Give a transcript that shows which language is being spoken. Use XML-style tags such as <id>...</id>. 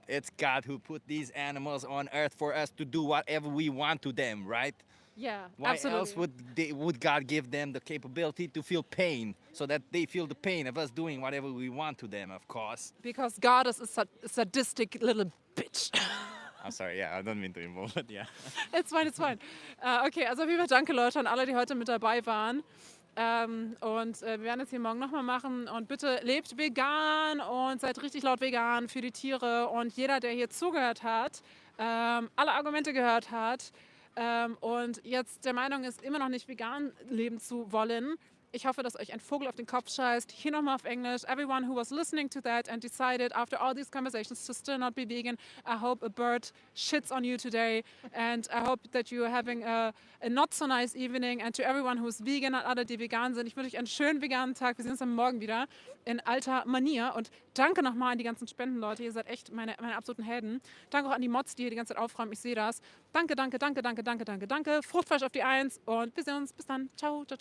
<en>It's God who put these animals on earth for us to do whatever we want to them, right? Yeah, Why absolutely. else would God give them the capability to feel pain so that they feel the pain of us doing whatever we want to them, of course? Because God is a sadistic little bitch. I'm sorry, yeah, I don't mean to involve it, yeah. It's fine.</en> <de>Okay, also auf jeden Fall danke Leute an alle, die heute mit dabei waren. Und wir werden es hier morgen nochmal machen. Und bitte lebt vegan und seid richtig laut vegan für die Tiere. Und jeder, der hier zugehört hat, alle Argumente gehört hat und jetzt der Meinung ist, immer noch nicht vegan leben zu wollen, ich hoffe, dass euch ein Vogel auf den Kopf scheißt. Hier nochmal auf Englisch.</de> <en>Everyone who was listening to that and decided after all these conversations to still not be vegan, I hope a bird shits on you today. And I hope that you are having a not so nice evening. And to everyone who's vegan</en> <de>und alle, die vegan sind, ich wünsche euch einen schönen veganen Tag. Wir sehen uns dann morgen wieder in alter Manier. Und danke nochmal an die ganzen Spendenleute. Ihr seid echt meine absoluten Helden. Danke auch an die Mods, die hier die ganze Zeit aufräumen. Ich sehe das. Danke. Fruchtfleisch auf die 1. Und wir sehen uns. Bis dann. Ciao.</de>